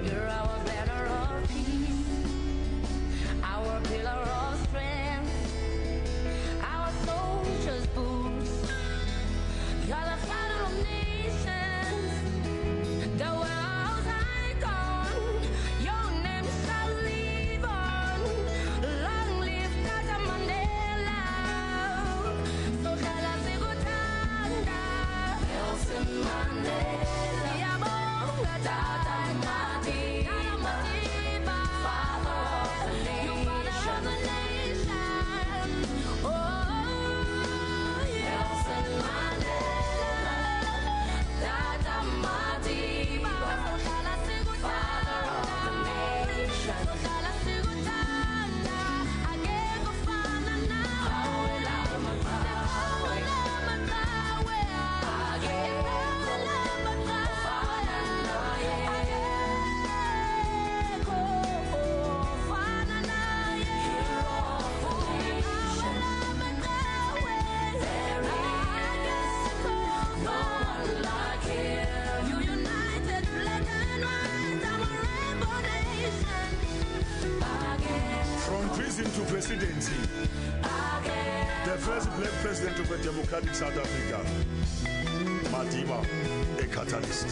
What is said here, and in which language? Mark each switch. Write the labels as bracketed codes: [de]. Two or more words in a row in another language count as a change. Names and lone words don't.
[en] You're our banner of peace, our pillar of strength, our soldiers' boots. You're the father of nations, the world's icon. Your name shall live on. Long live Tata Mandela. [zu] So hlala sikuthanda Nelson Mandela. Siyabonga Tata Madiba, [en] father of the nation. [zu] Oh, Nelson Mandela, Tata Madiba, hlala sikuthanda, hlala sikuthanda, akekho ofana nawe, akekho ofana naye. [en] You united black and white, I'm a rainbow nation. From prison to presidency, the first black president of a democratic South Africa, Madiba, a catalyst.